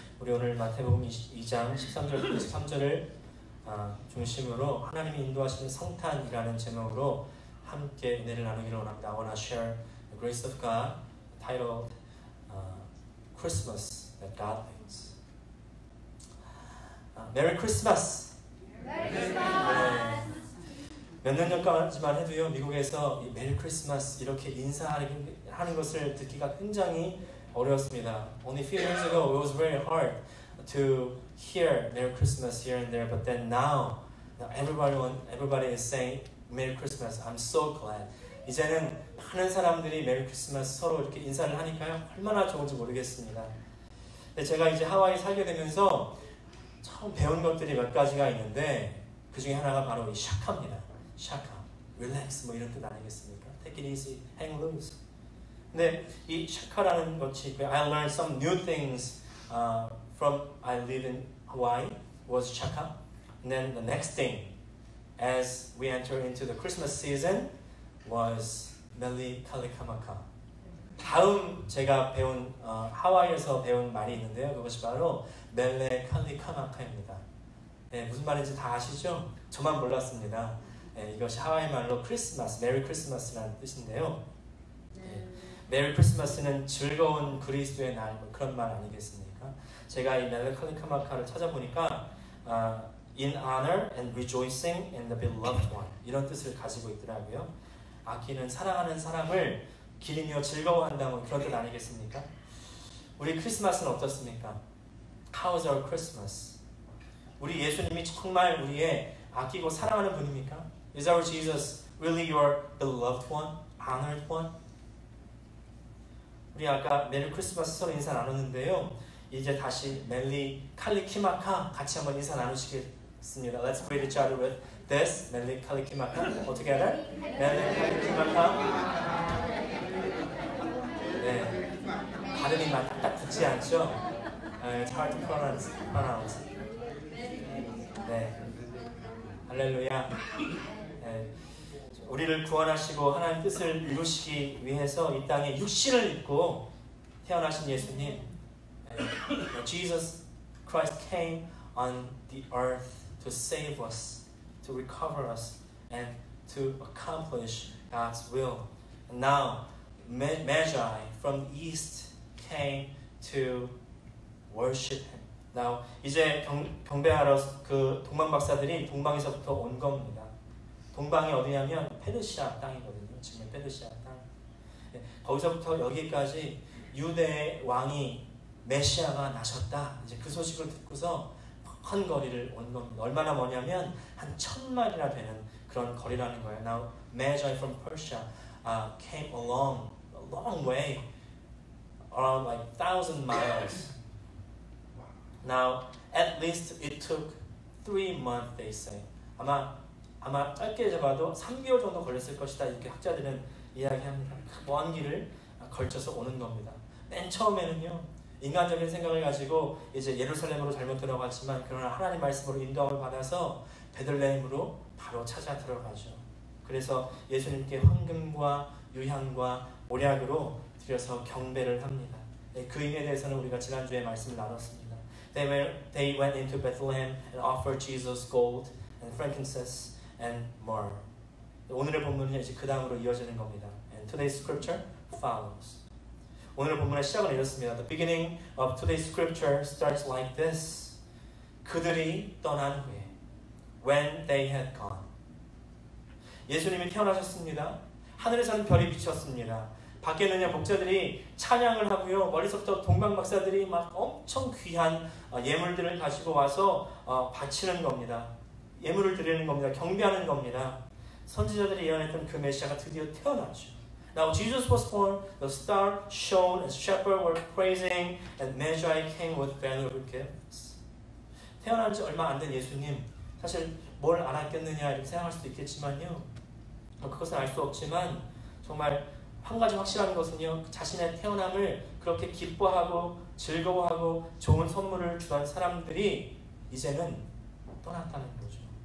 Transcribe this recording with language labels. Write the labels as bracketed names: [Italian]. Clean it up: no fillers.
[Korean] 우리 오늘 마태복음 2장 13절부터 23절을 중심으로 하나님이 인도하시는 성탄이라는 제목으로 함께 은혜를 나누기를 원합니다. [English] I want to share the grace of God titled Christmas that God brings. Merry Christmas! Merry Christmas! [Korean] 몇 년 전까지만 해도요, 미국에서 이 메리 크리스마스 이렇게 인사하는 것을 듣기가 굉장히 어려웠습니다. [English] Only a few years ago, it was very hard to hear Merry Christmas here and there, but then now everybody is saying Merry Christmas. I'm so glad. [Korean] 이제는 많은 사람들이 메리 크리스마스 서로 이렇게 인사를 하니까요, 얼마나 좋은지 모르겠습니다. 근데 제가 이제 하와이 살게 되면서 처음 배운 것들이 몇 가지가 있는데 그 중에 하나가 바로 이 샤카입니다. 샤카, relax 뭐 이런 뜻 아니겠습니까? [English] Take it easy, hang loose. [Korean] 근데 이 샤카라는 것이 [English] I learned some new things from I live in Hawaii was 샤카. And then the next thing as we enter into the Christmas season was 멜리 칼리카마카. [Korean] 다음 제가 배운 하와이에서 배운 말이 있는데요. 그것이 바로 멜레 칼리카마카입니다. 네, 무슨 말인지 다 아시죠? 저만 몰랐습니다. 네, 이것이 하와이 말로 크리스마스, 메리 크리스마스라는 뜻인데요. 네, 메리 크리스마스는 즐거운 그리스도의 날, 뭐 그런 말 아니겠습니까? 제가 이 멜레 칼리카마카를 찾아보니까 [English] in honor and rejoicing in the beloved one [Korean] 이런 뜻을 가지고 있더라고요. 아끼는 사랑하는 사람을 기리며 즐거워한다 뭐 그런 뜻 아니겠습니까? 우리 크리스마스는 어떻습니까? [English] How is our Christmas? [Korean] 우리 예수님이 정말 우리의 아끼고 사랑하는 분입니까? [English] Is our Jesus really your beloved one? Honored one? [Korean] 우리 아까 메리 크리스마스 서로 인사 나눴는데요. 이제 다시 멜리 칼리키마카 같이 한번 인사 나누시겠습니다. [English] Let's greet each other with this. [Hawaiian] 멜리 칼리키마카. [English] All together. [Hawaiian] 멜리 칼리키마카. [Korean] 네, 발음이 딱 붙지 않죠? [English] It's hard to pronounce. [Korean] 네, 할렐루야. 네, 우리를 구원하시고 하나님 뜻을 이루시기 위해서 이 땅에 육신을 입고 태어나신 예수님, [English] Jesus Christ came on the earth to save us, to recover us, and to accomplish God's will. And now, Magi from the east came to worship Him. [Korean] Now, 이제 경배하러 그 동방 박사들이 동방에서부터 온 겁니다. 동방이 어디냐면 페르시아 땅이거든요. 지금 페르시아 땅. 네, 거기서부터 여기까지 유대의 왕이 메시아가 나셨다. 이제 그 소식을 듣고서 큰 거리를 온 겁니다. 얼마나 머냐면 한 1000마일이나 되는 그런 거리라는 거예요. [English] Now, Magi from Persia came along a long way, around like 1,000 miles. Now, at least it took 3 months, they say. [Korean] 아마 짧게 잡아도 3개월 정도 걸렸을 것이다. 이렇게 학자들은 이야기합니다. 먼 길을 걸쳐서 오는 겁니다. 맨 처음에는요, 인간적인 생각을 가지고 이제 예루살렘으로 잘못 들어갔지만 그러나 하나님 말씀으로 인도함을 받아서 베들레헴으로 바로 찾아 들어가죠. 그래서 예수님께 황금과 유향과 몰약으로 드려서 경배를 합니다. 그 의미에 대해서는 우리가 지난주에 말씀을 나눴습니다. [English] They went into Bethlehem and offered Jesus gold and frankincense and myrrh. [Korean] 오늘의 본문은 이제 그 다음으로 이어지는 겁니다. [English] And today's scripture follows. [Korean] 오늘 본문의 시작은 이렇습니다. [English] The beginning of today's scripture starts like this. [Korean] 그들이 떠난 후에, [English] when they had gone. [Korean] 예수님이 태어나셨습니다. 하늘에서는 별이 비쳤습니다. 밖에는요, 목자들이 찬양을 하고요, 머리서부터 동방 박사들이 막 엄청 귀한 예물들을 가지고 와서 바치는 겁니다. 예물을 드리는 겁니다. 경배하는 겁니다. 선지자들이 예언했던 그 메시아가 드디어 태어나죠. [English] Now Jesus was born, the star shone, and shepherds were praising, and Magi came with valuable gifts. [Korean] 태어난 지 얼마 안 된 예수님, 사실 뭘 알았겠느냐 이렇게 생각할 수도 있겠지만요, 그것은 알 수 없지만 정말 한 가지 확실한 것은요, 자신의 태어남을 그렇게 기뻐하고 즐거워하고 좋은 선물을 주던 사람들이 이제는 떠났다는 거죠.